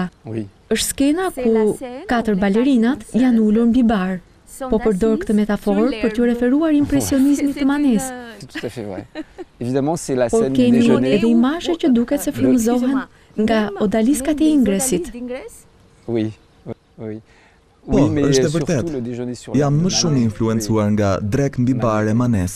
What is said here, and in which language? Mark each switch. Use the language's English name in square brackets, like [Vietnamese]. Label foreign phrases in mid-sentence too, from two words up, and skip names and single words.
[Albanian] Është skena ku 4 balerinat janë ulur mbi bar. Po përdor këtë metaforë për t'ju referuar impresionizmit të Manes. [French] Tout à fait vrai. Évidemment, c'est la [Albanian] Por [French] scène du [Albanian] keni [French] déjeuner. [Albanian] edhe imazhe që duket se frymëzohen nga odaliskat e Ingresit. [French] Oui, oui. [Albanian] Po, [French] Oui, mais [Albanian] është e [French] surtout [Albanian] vërtet. [French] le déjeuner sur [Albanian] Jam [French] la [Albanian] më shumë influencuar nga Drek mbi bar e Manes.